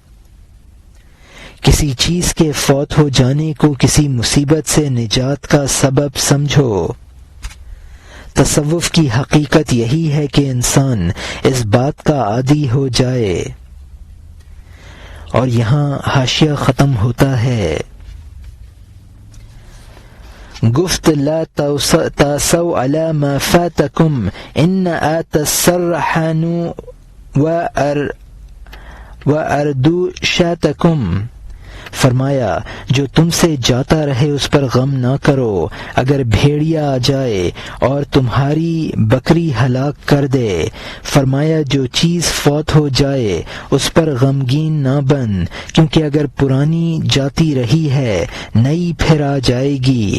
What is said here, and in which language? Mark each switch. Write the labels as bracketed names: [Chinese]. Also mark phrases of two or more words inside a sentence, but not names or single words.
[Urdu] کسی چیز کے فوت ہو جانے کو کسی مصیبت سے نجات کا سبب سمجھو۔ تصوف کی حقیقت یہی ہے کہ انسان اس بات کا عادی ہو جائے۔ اور یہاں حاشیہ ختم ہوتا ہے۔ [Arabic] گفت لا تاسوا علی ما فاتکم ان آت السرحان واردو شاتکم، [Urdu] فرمایا جو تم سے جاتا رہے اس پر غم نہ کرو، اگر بھیڑیا آ جائے اور تمہاری بکری ہلاک کر دے۔ فرمایا جو چیز فوت ہو جائے اس پر غمگین نہ بن، کیونکہ اگر پرانی جاتی رہی ہے نئی پھر آ جائے گی۔